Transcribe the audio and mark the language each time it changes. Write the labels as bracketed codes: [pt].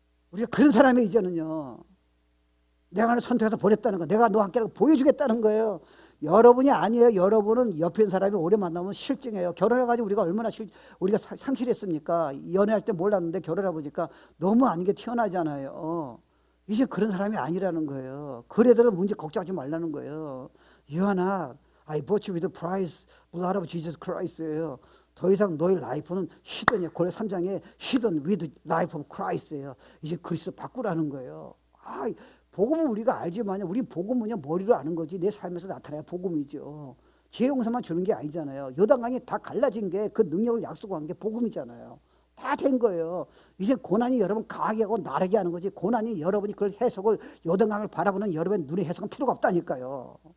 [ko] 우리가 그런 사람이 이제는요, 내가 너를 선택해서 보냈다는 거, 내가 너와 함께라고 보여주겠다는 거예요. 여러분이 아니에요. 여러분은 옆에 있는 사람이 오래 만나면 실증해요. 결혼해가지고 우리가 얼마나 우리가 상실했습니까? 연애할 때 몰랐는데 결혼해 보니까 너무 아닌 게 튀어나잖아요. 이제 그런 사람이 아니라는 거예요. 그래도 문제 걱정하지 말라는 거예요. [en] You are not. I bought you with the price blood of Jesus Christ예요. [ko] 더 이상 너의 라이프는 히든이에요. 고려 3장에 [en] hidden with life of Christ예요. [ko] 이제 그리스도 바꾸라는 거예요. 복음은 우리가 알지만요, 우리 복음은요 머리로 아는 거지 내 삶에서 나타나야 복음이죠. 죄 용서만 주는 게 아니잖아요. 요단강이 다 갈라진 게 그 능력을 약속한 게 복음이잖아요. 다 된 거예요. 이제 고난이 여러분 강하게 하고 나르게 하는 거지, 고난이 여러분이 그걸 해석을, 요단강을 바라보는 여러분의 눈의 해석은 필요가 없다니까요.